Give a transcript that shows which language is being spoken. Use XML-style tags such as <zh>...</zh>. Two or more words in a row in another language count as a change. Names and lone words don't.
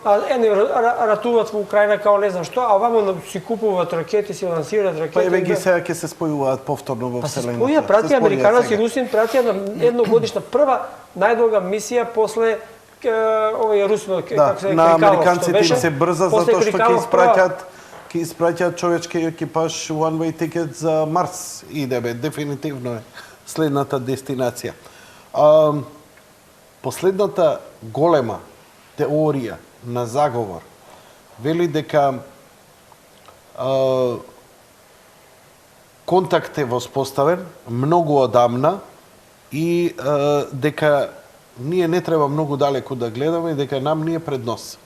<mk>Едни ратуваат во Украина као не знам што, а вамо си купуваат ракети, си лансираат ракети. Па еве ги сега ќе се спојуваат повторно во Вселената. Па се споја, прати американец и русин, прати на едногодишна прва најдолга мисија после овој русно како се на американците им се брза затоа што ќе испраќаат човечки екипаж</mk> <en>one way ticket</en> <mk>за Марс. Идеме, дефинитивно е следната дестинација. Последната голема теорија на заговор вели дека контакт е воспоставен многу одамна и дека ние не треба многу далеку да гледаме и дека нам ни е пред нос.</mk>